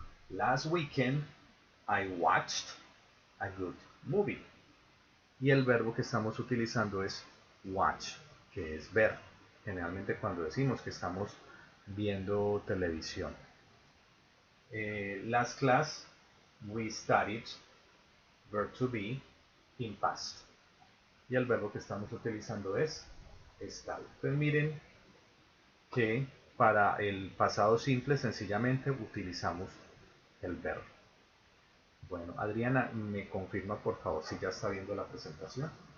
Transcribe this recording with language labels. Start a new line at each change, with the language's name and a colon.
English: Last weekend I watched a good movie.
Spanish: Y el verbo que estamos utilizando es watch, que es ver. Generalmente cuando decimos que estamos viendo televisión.
English: Last class we studied verb to be in past.
Spanish: Y el verbo que estamos utilizando es estar. Entonces miren que para el pasado simple sencillamente utilizamos el verbo. Bueno, Adriana, me confirma por favor si ya está viendo la presentación.